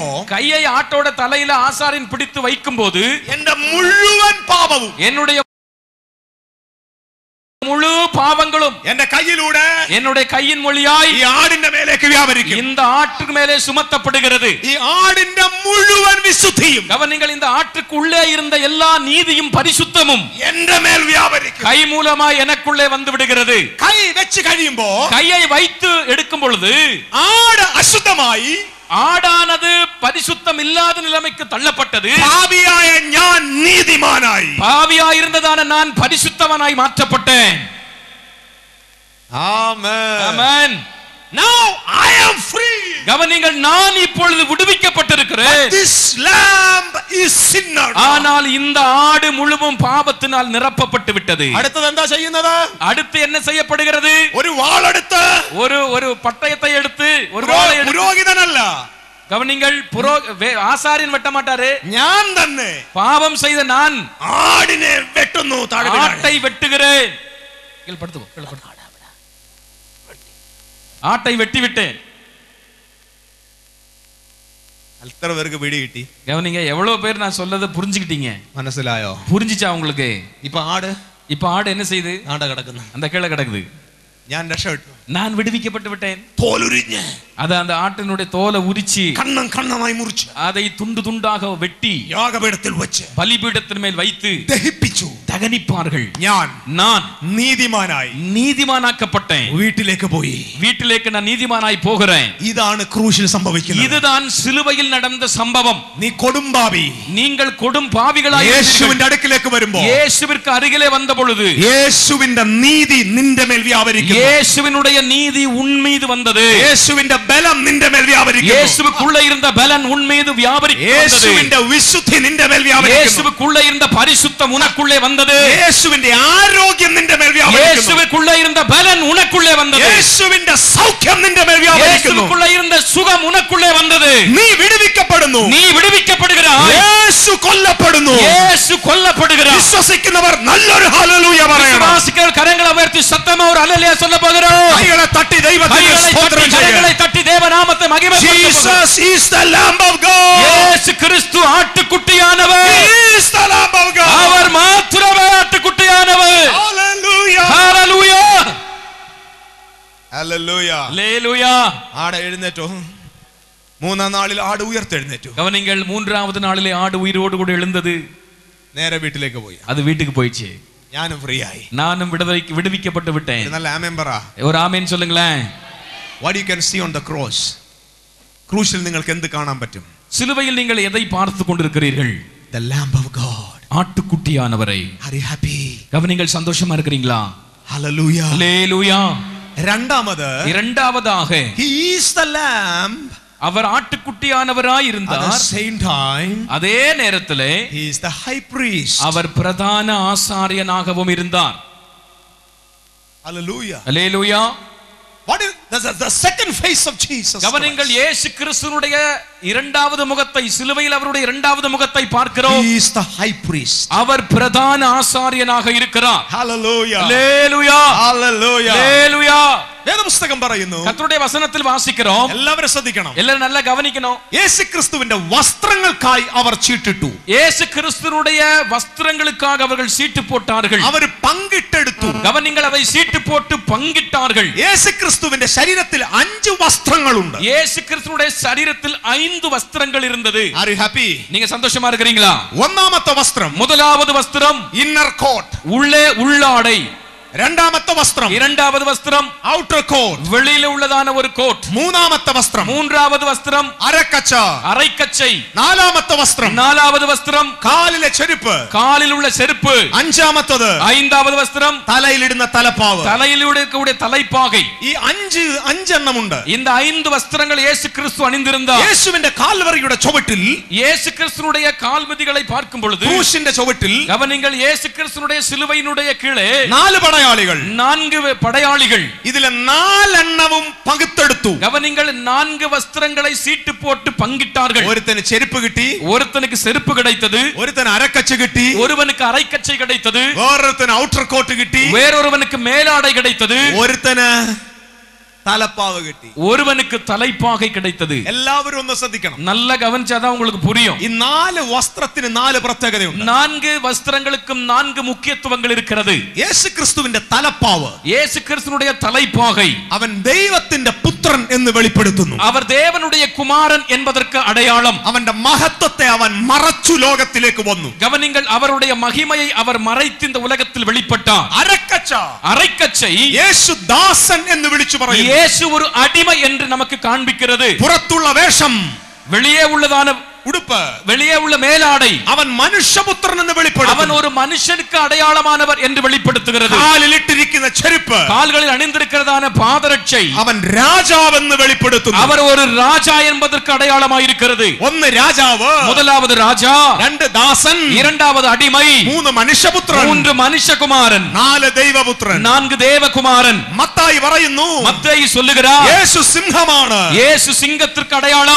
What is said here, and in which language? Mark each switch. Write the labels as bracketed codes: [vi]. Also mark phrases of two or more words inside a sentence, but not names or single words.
[ta] கையை ஆட்டோட தலையில ஆசாரியன் பிடித்து வைக்கும் போது, [ml] എന്റെ മുഴുവൻ പാപവും, [ta] என்னுடைய முழு பாவங்களும் [ml] എന്റെ കയ്യിലൂടെ, [ta] என்னுடைய கையின் மொழியாய் [ml] ഈ ആടിന്റെ മേലേക്ക് വ്യാപരിക്കും. [ta] இந்த ஆட்டுக்கு மேலே சுமத்தப்படுகிறது. [ml] ഈ ആടിന്റെ മുഴുവൻ വിശുദ്ധിയും, [ta] கவனிங்கள், இந்த ஆட்டுக்கு உள்ளே இருந்த எல்லா நீதியும் பரிசுத்தமும் [ml] എന്റെ മേൽ വ്യാപരിക്കും. [ta] கை மூலமாய் எனக்குள்ளே வந்து விடுகிறது. [ml] കൈ വെച്ച് കഴിയുമ്പോ, [ta] கையை வைத்து எடுக்கும் பொழுது [ml] ആട് അശുദ്ധമായി, [ta] ஆடானது பரிசுத்தம் இல்லாத நிலைமைக்கு தள்ளப்பட்டது. [ml] പാപിയായ ഞാൻ നീതിമാനായി. [ta] பாவியாய் இருந்ததான நான் பரிசுத்தவனாய் மாற்றப்பட்டேன். [en] Amen. Amen. Now I am free. [ta] கவனிங்கள், நான் இப்பொழுது விடுவிக்கப்பட்டிருக்கிறேன். [en] This lamb is sinner. [ta] ஆனால் இந்த ஆடு முழுவதும் பாவத்தினால் நிரப்பப்பட்டு விட்டது. [ml] அடுத்து എന്താ ചെയ്യുന്നത്? [ta] அடுத்து என்ன செய்யப்படுகிறது? [ml] ഒരു വാളെടുത്ത് [ta] ஒரு பட்டயத்தை எடுத்து ஒரு வாளை எடுத்து, [ml] പുരോഹിതനല്ല, [ta] கவனிங்கள், ஆசாரியன் வெட்ட மாட்டாரு, [ml] ഞാൻ തന്നെ [ta] பாவம் செய்த நான் [ml] ആടിനെ വെട്ടുന്നു. [ta] ஆட்டை வெட்டுகிறேன். ஆட்டை வெட்டி விட்டேன். [ml] എത്ര പേർക്ക് പിടി കിട്ടി? [ta] கவனிங்க, எவ்வளவு பேர் நான் சொல்லதை புரிஞ்சுக்கிட்டீங்க? [ml] മനസ്സിലായോ? [ta] புரிஞ்சிச்சா உங்களுக்கு? இப்ப ஆடு என்ன செய்யுது? [ml] ആട കിടക്കുന്നു, [ta] அந்த கீழே கிடக்குது. [ml] ഞാൻ രക്ഷപ്പെട്ടു, [ta] நான் விடுவிக்கப்பட்டு விட்டேன். [ml] തോലുരിഞ്ഞ് [ta] அந்த ஆட்டினுடைய தோலை உரிச்சு கண்ணம் கண்ணமாய் முறிச்சு அதை துண்டு துண்டாக வெட்டி [ml] യാഗപീഠത്തിൽ വെച്ച് [ta] பலிபீடத்தின் மேல் வைத்து [ml] ദഹിപ്പിച്ചു, [ta] தகனிப்பார்கள். [ml] நான் നീതിമാനായി [ta] நீதிமானாக்கப்பட்டேன். [ml] വീട്ടിലേക്ക് പോയി. [ta] வீட்டிലേക്ക് நான் நீதிமானாய் போகிறேன். [ml] ഇതാണ് ക്രൂശിൽ സംഭവിക്കുന്നത്. [ta] இதுதான் சிலுவையில் நடந்த சம்பவம். [ml] നീ കൊടുംപാവി, [ta] நீங்கள் கொடும் பாவிகளாய் [ml] യേശുവിന്റെ അടുക്കിലേക്ക് വരുമ്പോൾ [ta] இயேசுவிற்கு அருகிலே வந்த பொழுது [ml] യേശുവിന്റെ നീതി നിന്റെ മേൽ വ്യാപരിക്കുന്നു. [ta] இயேசுவினுடைய நீதி உன் மீது வந்தது. [ml] യേശുവിന്റെ ബലം നിന്റെ മേൽ വ്യാപരിക്കുന്നു. [ta] இயேசுவுக்குள்ள இருந்த பலன் உன் மீது வியாபரித்தது. [ml] യേശുവിന്റെ വിശുദ്ധി നിന്റെ മേൽ വ്യാപരിക്കുന്നു. [ta] இயேசுவுக்குள்ள இருந்த பரிசுத்தம் உனக்குள்ளே வந்தது. [ml] യേശുവിന്റെ ആരോഗ്യം നിന്റെ മേൽ വ്യാപരിക്കുന്നു. [ta] இயேசுவுக்குள்ள இருந்த பலன் உனக்குள்ளே வந்தது. [ml] യേശുവിന്റെ സൗഖ്യം നിന്റെ മേൽ വ്യാപരിക്കുന്നു. [ta] இயேசுவுக்குள்ள இருந்த சுகம் உனக்குள்ளே வந்தது. [ml] നീ വിടുവിക്കപ്പെടുന്നു. [ta] நீ വിടുവിക്കപ്പെടുகிறாய். [ml] യേശു കൊല്ലപ്പെടുന്നു. [ta] இயேசு கொல்லப்படுகிறார். [ml] വിശ്വസിക്കുന്നവർ നല്ലൊരു ഹല്ലേലൂയ പറയണം. [ta] விசுவாசிக்கிறவர் கரங்களை உயர்த்தி சத்தமா ஒரு ஹல்லேலூயா சொல்ல போகிறோம். [ml] കൈകളെ തട്ടി ദൈവത്തിന് സ്തോത്രം ചെയ്യുക. [ta] கரங்களை தட்டி தேவநாமத்தை மகிமைப்படுத்துவோம். [en] Jesus is the lamb of God. [ta] இயேசு கிறிஸ்து ஆட்டுக்குட்டியானவர். [en] He is the lamb of God. [ta] அவர் மாத்திரமே ஆட்டுக்குட்டியானவர். [en] Hallelujah. [ta] ஹalleluya. [en] Hallelujah. [ta] ஹalleluya. [ml] ആട് എഴുന്നേറ്റു. മൂന്നാം നാളിൽ ആട് ഉയർത്തെഴുന്നേറ്റു. [ta] கவனிங்கள், மூன்றாவது நாளிலே ஆடு உயிரோடு கூட எழுந்தது. [ml] നേരെ വീട്ടിലേക്ക് പോയി. [ta] அது வீட்டுக்கு போயிடுச்சு. [ml] ഞാനും ഫ്രീ ആയി. [ta] நானும் விடுவிக்கப்பட்டு விட்டேன். [ml] നല്ല ആമേൻ പറ. [ta] ஒரு ஆமென் சொல்லுங்களேன். [en] What you can see on the cross. [ml] ക്രൂശിൽ നിങ്ങൾക്ക് എന്ത് കാണാൻ പറ്റും? [ta] சிலுவையில் நீங்கள் எதை பார்த்து கொண்டிருக்கிறீர்கள்? [en] The lamb of God. [ta] ஆட்டுக்குட்டியானவரை. [en] Are you happy? [ta] கவனிங்கள், சந்தோஷமா இருக்கிறீங்களா? [en] Hallelujah. [ta] ஹalleluya. இரண்டாவதாக [en] he is the lamb. [ta] அவர் ஆட்டுக்குட்டியானவராய் [en] At [ta] இருந்தார். [en] the same time, [ta] அதே நேரத்திலே [en] he is the high priest. [ta] அவர் பிரதான ஆசாரியனாகவும் இருந்தார். [en] Hallelujah. [ta] ஹalleluya. [en] What is the second face of Jesus? [ta] கவனிங்கள், இயேசு கிறிஸ்துவினுடைய இரண்டாவது முகத்தை, சிலுவையில் அவருடைய இரண்டாவது முகத்தை பார்க்கிறோம். [en] He is the high priest. [ta] அவர் பிரதான ஆசாரியனாக இருக்கிறார். [en] Hallelujah. [ta] ஹalleluya. [en] Hallelujah. [ta] ஹalleluya. [ml] വേദപുസ്തകം പറയുന്നു, [ta] கர்த்தருடைய വചനത്തിൽ വാസിக்கிறோம். [ml] എല്ലാവരും ശ്രദ്ധിക്കണം. [ta] எல்லாரும் நல்லா கவனிக்கணும். [ml] യേശുക്രിസ്തുവിന്റെ വസ്ത്രങ്ങൾക്കായി അവർ ചീട്ടിട്ടു. [ta] இயேசு கிறிஸ்துவினுடைய வஸ்திரங்களுக்காக அவர்கள் சீட்டு போட்டார்கள். [ml] അവർ പങ്കിട്ടെടുത്തു. [ta] கவனிங்கள், அதை சீட்டு போட்டு பங்கிட்டார்கள். [ml] യേശുക്രിസ്തുവിന്റെ ശരീരത്തിൽ 5 വസ്ത്രങ്ങളുണ്ട്. [ta] இயேசு கிறிஸ்துவினுடைய சரீரத்தில் 5 வஸ்திரங்கள் இருந்தது. [en] Are you happy? [ta] நீங்க சந்தோஷமா இருக்கிறீங்களா? [ml] ഒന്നാമത്തെ വസ്ത്രം, [ta] முதலாவது வஸ்திரம் [en] inner coat, [ta] உள்ளே உள்ளாடை. [ml] രണ്ടാമത്തെ വസ്ത്രം, [ta] இரண்டாவது வஸ்திரம் [en] outer coat, [ta] வெளியில உள்ளதான ஒரு கோட். [ml] മൂന്നാമത്തെ വസ്ത്രം, [ta] மூன்றாவது வஸ்திரம் [ml] അരക്കച്ച, [ta] அரைக்கச்சை. [ml] നാലാമത്തെ വസ്ത്രം, [ta] நாலாவது வஸ்திரம் [ml] കാലിലെ ചെരുപ്പ്, [ta] காலில் உள்ள செருப்பு. [ml] അഞ്ചാമത്തത്, [ta] ஐந்தாவது வஸ்திரம் [ml] തലയിലിടുന്ന തലപ്പാവ്. [ta] தலையில் இருக்கக்கூடிய தலைப்பாகை. [ml] ഈ അഞ്ചെണ്ണമുണ്ട്. [ta] இந்த 5 வஸ்திரங்கள் இயேசு கிறிஸ்து அணிந்திருந்தார். [ml] യേശുവിന്റെ കാൽവരിയുടെ ചുവട്ടിൽ, [ta] இயேசு கிறிஸ்துனுடைய கால்மிதிகளை பார்க்கும் பொழுது, [ml] ക്രൂശിന്റെ ചുവട്ടിൽ, [ta] கவனிங்கள், இயேசு கிறிஸ்துனுடைய சிலுவையினுடைய கீழே [ml] 4 പടയാളികൾ, [ta] 4 படையாளிகள். [ml] ഇതിലെ 4 എണ്ണവും പകുത്തെടുത്തു. [ta] கவனிங்கள், 4 வஸ்திரங்களை சீட்டு போட்டு பங்கிட்டார்கள். [ml] ഒരുത്തന് ചെരുപ്പ് കിട്ടി, [ta] ஒருத்தனுக்கு செருப்பு கிடைத்தது. [ml] ഒരുത്തന് അരക്കച്ച കിട്ടി, [ta] ஒருவனுக்கு அரைக்கச்சை கிடைத்தது. [ml] വേറൊരുത്തന് [en] outer coat [ml] കിട്ടി, [ta] வேறொருவனுக்கு மேலாடை கிடைத்தது. [ml] ഒരുത്തന് തലപ്പാവ് കിട്ടി, [ta] ஒருவனுக்கு தலைப்பாகை கிடைத்தது. [ml] എല്ലാവരും ഒന്ന് ശ്രദ്ധിക്കണം. [ta] நல்ல கவனிச்சாதான் உங்களுக்கு புரியும். [ml] ഈ 4 വസ്ത്രത്തിന് 4 പ്രത്യേകതയുണ്ട്. [ta] 4 வஸ்திரங்களுக்கும் 4 முக்கியத்துவங்கள் இருக்கிறது. [ml] യേശുക്രിസ്തുവിന്റെ തലപ്പാവ്, [ta] இயேசு கிறிஸ்துனுடைய தலைப்பாகை, [ml] അവൻ ദൈവത്തിന്റെ പുത്രൻ എന്ന് വെളിപ്പെടുത്തുന്നു. [ta] அவர் தேவனுடைய குமாரன் என்பதற்கு அடையாளம். [ml] അവന്റെ മഹത്വത്തെ അവൻ മറച്ചു ലോകത്തിലേക്ക് വന്നു. [ta] கவனிங்கள், அவருடைய மகிமையை அவர் மறைத்து இந்த உலகத்தில் வெளிப்பட்டார். [ml] അരക്കച്ച, [ta] அரைக்கச்சை [ml] യേശു ദാസൻ എന്ന് വിളിച്ചു പറയുന്നു. [ta] இயேசு ஒரு அடிமை என்று நமக்கு காண்பிக்கிறது. [ml] പുറത്തുള്ള വേഷം, [ta] வெளியே உள்ளதான [ml] ഉടുപ്പ്, [ta] வெளியே உள்ள மேலாடை [ml] അവൻ മനുഷ്യപുത്രൻ എന്ന് വെളിപ്പെടുത്തുന്നു. [ta] அவன் ஒரு மனுஷனுக்கு அடையாளமானவர் என்று வெளிப்படுத்துகிறது. [ml] കാലിൽ ഇട്ടിരിക്കുന്ന ചെരുപ്പ്, [ta] கால்களில் அணிந்திருக்கிறதான பாதரட்சை [ml] അവൻ രാജാവെന്ന് വെളിപ്പെടുത്തുന്നു. [ta] அவர் ஒரு ராஜா என்பதற்கு அடையாளமாக இருக்கிறது. [ml] ഒന്ന് രാജാവ്, [ta] முதலாவது ராஜா, [ml] രണ്ട് ദാസൻ, [ta] இரண்டாவது அடிமை, [ml] മൂന്ന് മനുഷ്യപുത്രൻ, [ta] மூன்று மனுஷகுமாரன், [ml] നാല് ദൈവപുത്രൻ. [ta] நான்கு தேவகுமாரன். [ml] മത്തായി പറയുന്നു, [ta] மத்தேயு சொல்லுகிறார், [ml] യേശു സിംഹമാണ്, [ta] இயேசு சிங்கத்திற்கு அடையாளம்,